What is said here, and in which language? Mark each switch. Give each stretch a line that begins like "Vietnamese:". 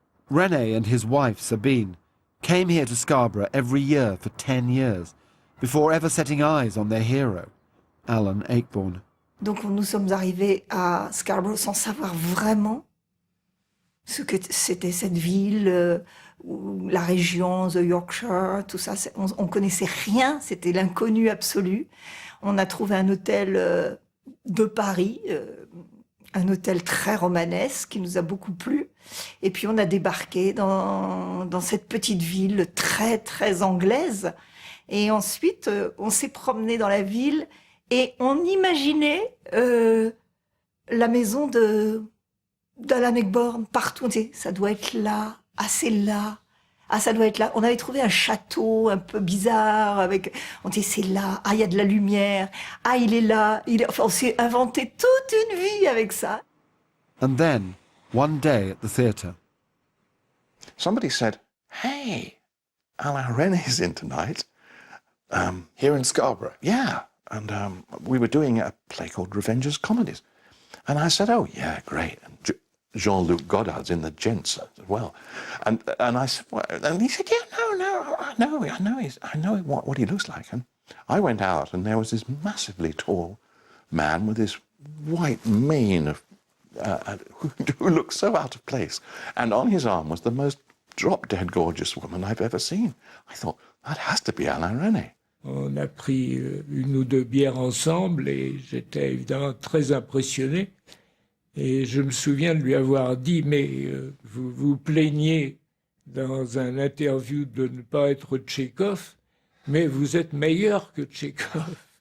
English: René and his wife Sabine came here to Scarborough every year for 10 years before ever setting eyes on their hero, Alan Ayckbourn.
French: Donc nous sommes arrivés à Scarborough sans savoir vraiment ce que c'était cette ville, la région, the Yorkshire, tout ça. On connaissait rien, c'était l'inconnu absolu. On a trouvé un hôtel de Paris, un hôtel très romanesque qui nous a beaucoup plu. Et puis on a débarqué dans cette petite ville très, très anglaise. Et ensuite, on s'est promené dans la ville et on imaginait la maison d'Alan Ayckbourn partout. On disait, ça doit être là, ah c'est là, ah ça doit être là. On avait trouvé un château un peu bizarre, on disait c'est là, ah il y a de la lumière, ah il est là. Enfin, on s'est inventé toute une vie avec ça.
English: And then, one day at the theatre, somebody said, hey, Alain René's in tonight. Here in Scarborough? Yeah, and we were doing a play called Revenger's Comedies. And I said, oh, yeah, great. And Jean-Luc Godard's in the Gents as well. And I said, well, and he said, yeah, no, I know what he looks like. And I went out, and there was this massively tall man with this white mane of, who looked so out of place. And on his arm was the most drop-dead gorgeous woman I've ever seen. I thought, that has to be Alain René.
French: On a pris 1 ou 2 bières ensemble et j'étais évidemment très impressionné. Et je me souviens de lui avoir dit, mais vous vous plaignez dans un interview de ne pas être Tchekhov, mais vous êtes meilleur que Tchekhov.